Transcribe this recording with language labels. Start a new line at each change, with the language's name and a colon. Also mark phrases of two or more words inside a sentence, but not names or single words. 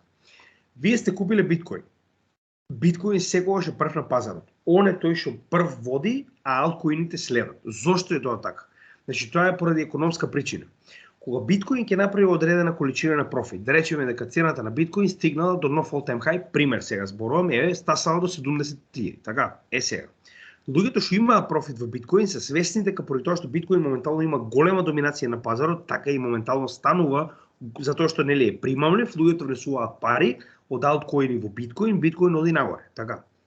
Macedonian: Вие сте купиле биткоин. Биткоин секогаш е прв на пазарот. Он е тој што прв води, а алткоините следат. Зошто е тоа така? Значи, тоа е поради економска причина. Кога биткоин ќе направи одредена количина на профит, да речеме дека цената на биткоин стигнала до нов
English: all-time high,
Macedonian: пример сега зборувам, стасала до 70.000, така? Сега. Луѓето што имаат профит во биткоин се свесни дека поради тоа што биткоин моментално има голема доминација на пазарот, така и моментално станува затоа што нели е примамлив, луѓето внесуваат пари од алткоини во биткоин, биткоин оди нагоре, така.